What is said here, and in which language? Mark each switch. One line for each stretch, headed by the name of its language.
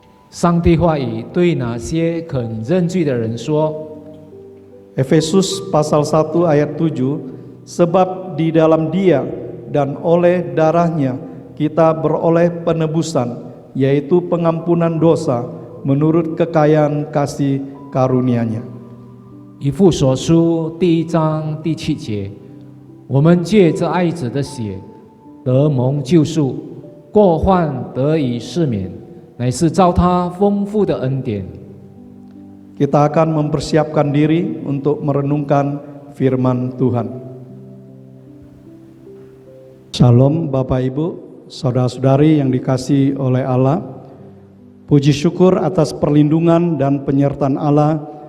Chinese: 上帝话语对那些肯认罪的人说，
Indonesian: Efesus pasal 1 ayat 7, sebab di dalam Dia dan oleh darahnya kita beroleh penebusan, yaitu pengampunan dosa menurut kekayaan kasih karunia-Nya.
Chinese: 以弗所书第1章第7节，我们借着爱子的血得蒙救赎，过患得以赦免，乃是照他丰富的恩典。
Indonesian: Kita akan mempersiapkan diri untuk merenungkan firman Tuhan. Shalom Bapak Ibu, saudara-saudari yang dikasihi oleh Allah. Puji syukur atas perlindungan dan penyertaan Allah.